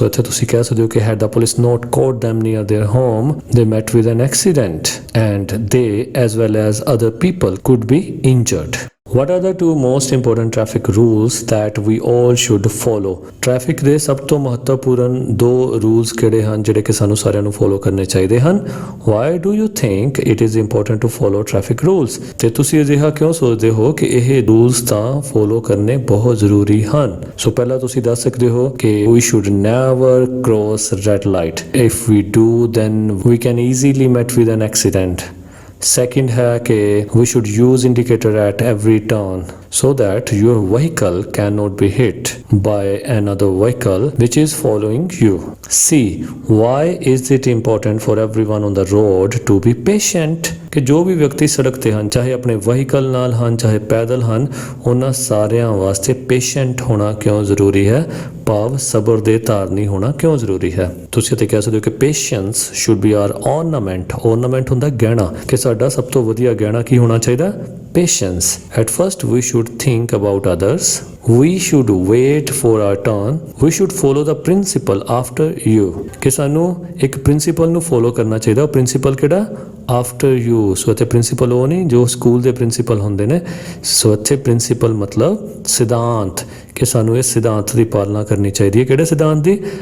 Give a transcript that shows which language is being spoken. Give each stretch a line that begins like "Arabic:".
Punjabi: ਸੋ ਇੱਥੇ ਤੁਸੀਂ ਕਹਿ ਸਕਦੇ ਹੋ ਕਿ
English: had the police not caught them near their home, they met with an accident and they as well as other people could be injured. What are the two most important traffic rules that we all should follow?
Punjabi: Traffic ਦੇ ਸਭ ਤੋਂ ਮਹੱਤਵਪੂਰਨ ਦੋ rules ਕਿਹੜੇ ਹਨ ਜਿਹੜੇ ਕਿ ਸਾਨੂੰ ਸਾਰਿਆਂ ਨੂੰ ਫੋਲੋ ਕਰਨੇ ਚਾਹੀਦੇ ਹਨ?
English: Why do you think it is important to follow traffic rules?
Punjabi: ਤੇ ਤੁਸੀਂ ਅਜਿਹਾ ਕਿਉਂ ਸੋਚਦੇ ਹੋ ਕਿ ਇਹ ਰੂਲਸ ਤਾਂ ਫੋਲੋ ਕਰਨੇ ਬਹੁਤ ਜ਼ਰੂਰੀ ਹਨ? ਸੋ ਪਹਿਲਾਂ ਤੁਸੀਂ ਦੱਸ ਸਕਦੇ ਹੋ ਕਿ
English: we should never cross red light. If we do, then we can easily meet with an accident. Second है कि we should use indicator at every turn so that your vehicle cannot be hit by another vehicle which is following you. C, why is it important for everyone on the road to be patient?
Punjabi: ਕਿ ਜੋ ਵੀ ਵਿਅਕਤੀ ਸੜਕ ਤੇ ਹਨ ਚਾਹੇ ਆਪਣੇ vehicle ਨਾਲ ਹਨ ਚਾਹੇ ਪੈਦਲ ਹਨ ਉਹਨਾਂ ਸਾਰਿਆਂ ਵਾਸਤੇ ਪੇਸ਼ੈਂਟ ਹੋਣਾ ਕਿਉਂ ਜ਼ਰੂਰੀ ਹੈ? ਭਾਵ ਸਬਰ ਦੇ ਧਾਰਨੀ ਹੋਣਾ ਕਿਉਂ ਜ਼ਰੂਰੀ ਹੈ? ਤੁਸੀਂ ਤੇ ਕਹਿ ਸਕਦੇ ਹੋ ਕਿ
English: Patience should be our ornament.
Punjabi: ornament ਹੁੰਦਾ ਗਹਿਣਾ ਕਿ ਸਾਡਾ ਸਭ ਤੋਂ ਵਧੀਆ ਗਹਿਣਾ ਕੀ ਹੋਣਾ ਚਾਹੀਦਾ? Patience.
English: At first we should think about others. We should wait for our turn. We should follow the principle after you.
Punjabi: ਕਿ ਸਾਨੂੰ ਇੱਕ ਪ੍ਰਿੰਸੀਪਲ ਨੂੰ ਫੋਲੋ ਕਰਨਾ ਚਾਹੀਦਾ। ਉਹ ਪ੍ਰਿੰਸੀਪਲ ਕਿਹੜਾ? After you. ਸੋ ਇੱਥੇ ਪ੍ਰਿੰਸੀਪਲ ਉਹ ਨਹੀਂ ਜੋ ਸਕੂਲ ਦੇ ਪ੍ਰਿੰਸੀਪਲ ਹੁੰਦੇ ਨੇ। ਸੋ ਇੱਥੇ ਪ੍ਰਿੰਸੀਪਲ ਮਤਲਬ ਸਿਧਾਂਤ, ਕਿ ਸਾਨੂੰ ਇਸ ਸਿਧਾਂਤ ਦੀ ਪਾਲਣਾ ਕਰਨੀ ਚਾਹੀਦੀ ਹੈ। ਕਿਹੜੇ ਸਿਧਾਂਤ ਦੀ?